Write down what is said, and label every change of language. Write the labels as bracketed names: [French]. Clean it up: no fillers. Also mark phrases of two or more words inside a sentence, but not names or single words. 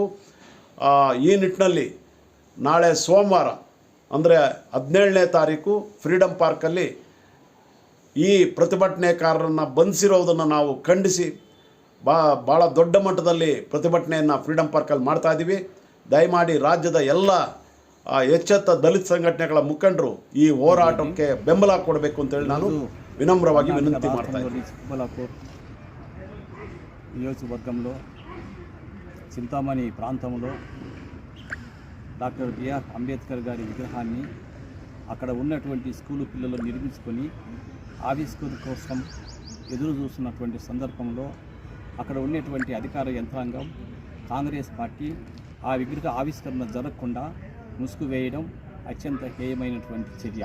[Kannada] ಈ ನಿಟ್ಟಿನಲ್ಲಿ ನಾಳೆ ಸೋಮವಾರ ಅಂದರೆ 17ನೇ ತಾರೀಕು ಫ್ರೀಡಮ್ ಪಾರ್ಕಲ್ಲಿ ಈ ಪ್ರತಿಭಟನೆಕಾರರನ್ನು ಬಂಧಿಸಿರೋದನ್ನು ನಾವು ಖಂಡಿಸಿ ಭಾಳ ದೊಡ್ಡ ಮಟ್ಟದಲ್ಲಿ ಪ್ರತಿಭಟನೆಯನ್ನು ಫ್ರೀಡಮ್ ಪಾರ್ಕಲ್ಲಿ ಮಾಡ್ತಾಯಿದ್ದೀವಿ. ದಯಮಾಡಿ ರಾಜ್ಯದ ಎಲ್ಲ ಎಚ್ಚೆತ್ತ ದಲಿತ ಸಂಘಟನೆಗಳ ಮುಖಂಡರು ಈ ಹೋರಾಟಕ್ಕೆ ಬೆಂಬಲ ಕೊಡಬೇಕು ಅಂತೇಳಿ ನಾನು ವಿನಮ್ರವಾಗಿ ವಿನಂತಿ ಮಾಡ್ತಾಯಿದ್ದೀನಿ. [Telugu] చిక్కబల్లాపూర్ నియోజకవర్గంలో చింతామణి ప్రాంతంలో డాక్టర్ బిఆర్ అంబేద్కర్ గారి విగ్రహాన్ని అక్కడ ఉన్నటువంటి స్కూలు పిల్లలు నిర్మించుకొని ఆవిష్కరణ కోసం ఎదురు చూస్తున్నటువంటి సందర్భంలో అక్కడ ఉన్నటువంటి అధికార యంత్రాంగం కాంగ్రెస్ పార్టీ ఆ విగ్రహ ఆవిష్కరణ జరగకుండా ముసుగు వేయడం అత్యంత హేయమైనటువంటి చర్య.